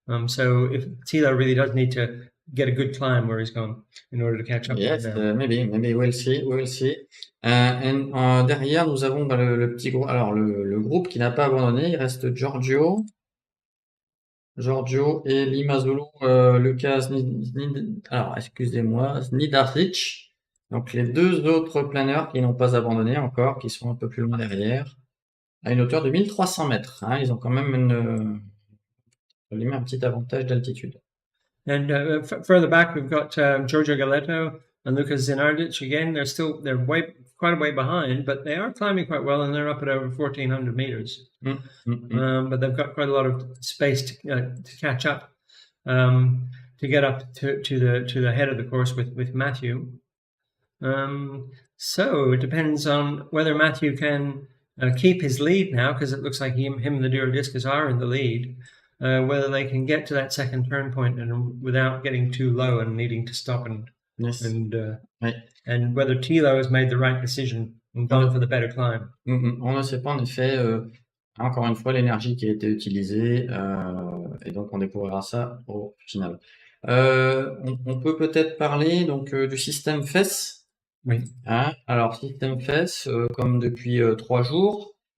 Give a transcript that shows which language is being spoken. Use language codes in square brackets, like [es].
[en] So if Tilo really does need to get a good climb where he's gone in order to catch up Yes, with them. maybe we'll see. [fr] Derrière, nous avons le petit groupe. Alors, le groupe qui n'a pas abandonné, il reste Giorgio et Lima Zulu, Lucas, alors, excusez-moi, Zenardic. Donc, les deux autres planeurs qui n'ont pas abandonné encore, qui sont un peu plus loin derrière, à une hauteur de 1300 mètres. Hein, ils ont quand même un petit avantage d'altitude. [en] And further back, we've got Giorgio Galleto and Lucas Zenardic. Again, they're quite a way behind, but they are climbing quite well, and they're up at over 1,400 meters. But they've got quite a lot of space to catch up, to get up to the head of the course with Matthew. So it depends on whether Matthew can keep his lead now, because it looks like him and the Durodiscus are in the lead. Whether they can get to that second turn point and without getting too low and needing to stop Yes. Oui. and whether Tilo has made the right decision and gone for the better climb. [fr] On ne sait pas en effet, encore une fois, l'énergie qui a été utilisée, et donc on découvrira ça au final. On peut peut-être parler donc du système FES. Oui. Hein, alors système FES, comme depuis 3 jours.